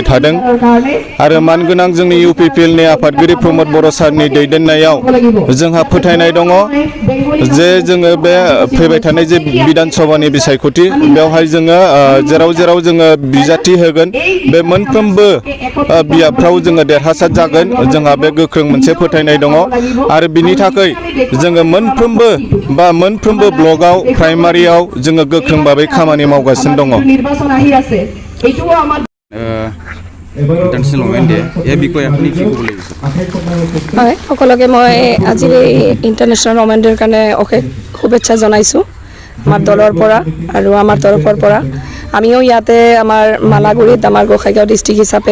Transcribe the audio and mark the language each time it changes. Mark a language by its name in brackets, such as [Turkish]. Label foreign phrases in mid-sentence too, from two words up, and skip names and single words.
[Bodo] थादों आरो मानगोनां जोंनि इउपिपिएलनि आफादगिरि प्रमद बर' सारनि दैदेननायाव जोंहा फोथायनाय दङ जे जोङो बे फैबाय थानाय जे बिधान सभानि बिसायख'थि बेवहाय जोङो जेराव जेराव जोङो बिजाथि होगोन बे मोनफ्रोमबो बियाबफ्राव जोङो देरहासार जागोन जोंहा बे गोख्रों मोनसे फोथायनाय दङ आरो बिनि थाखाय जोङो मोनफ्रोमबो ब्लकआव प्राइमारियाव जोङो गोख्रों भाबै खामानि मावगासिनो दङ [English] international women day [Assamese] এই বিষয়ে আপুনি কি ক'ব লাগিব হয় সকলোকে মই আজি [English] international women [Assamese] ডেৰ কাৰণে অশেষ শুভেচ্ছা জনাইছোঁ আমাৰ দলৰ পৰা আৰু আমাৰ তৰফৰ পৰা আমিও ইয়াতে আমাৰ মালাগুৰিত আমাৰ গোসাইগাঁও ডিষ্ট্ৰিক্ট হিচাপে